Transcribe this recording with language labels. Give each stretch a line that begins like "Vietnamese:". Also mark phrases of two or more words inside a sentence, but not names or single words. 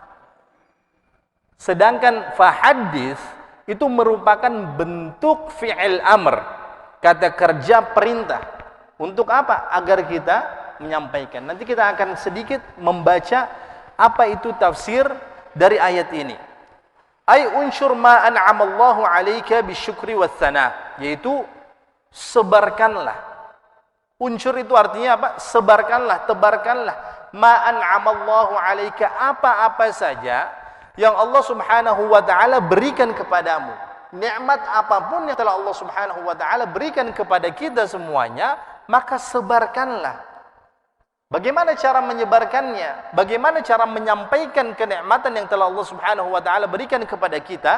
Indonesian: Sedangkan fahaddits itu merupakan bentuk
Arabic: فعل أمر,
Indonesian: kata kerja perintah. Untuk apa? Agar kita menyampaikan. Nanti kita akan sedikit membaca apa itu tafsir dari ayat ini.
Arabic: أي انشر ما أنعم الله عليك بالشكر والثناء,
Indonesian: yaitu sebarkanlah. Unsur itu artinya apa? Sebarkanlah, tebarkanlah.
Arabic: ما أنعم الله عليك,
Indonesian: apa-apa saja yang Allah
Arabic: سبحانه وتعالى
Indonesian: berikan kepadamu. Nikmat apapun yang telah Allah
Arabic: سبحانه وتعالى
Indonesian: berikan kepada kita semuanya, maka sebarkanlah. Bagaimana cara menyebarkannya? Bagaimana cara menyampaikan kenikmatan yang telah Allah
Arabic: سبحانه وتعالى
Indonesian: berikan kepada kita?